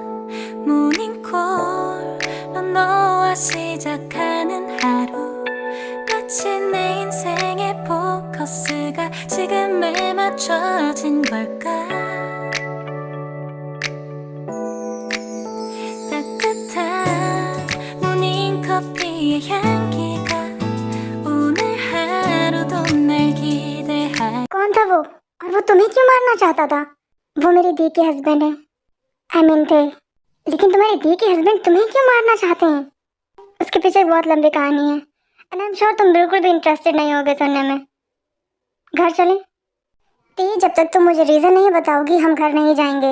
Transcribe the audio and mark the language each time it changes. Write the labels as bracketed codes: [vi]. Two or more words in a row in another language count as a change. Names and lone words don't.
[ko] 모닝콜로 너와 시작하는 하루, 마치 내 인생의 포커스가 지금에 맞춰진 걸까. 따뜻한 모닝커피의 향기가 오늘 하루도 날 기대할. [hi] कौन था वो, और वो तुम्हें क्यों मारना चाहता था? वो मेरी दी के हस्बैंड है, [en] I mean [hi] थे। लेकिन तुम्हारी दी के हस्बैंड तुम्हें क्यों मारना चाहते हैं? उसके पीछे एक बहुत लंबी कहानी है, [en] and I am sure [hi] तुम बिल्कुल भी इंटरेस्टेड नहीं होगे सुनने में। घर चलें? ती, जब तक तुम मुझे रीजन नहीं बताओगी हम घर नहीं जाएंगे।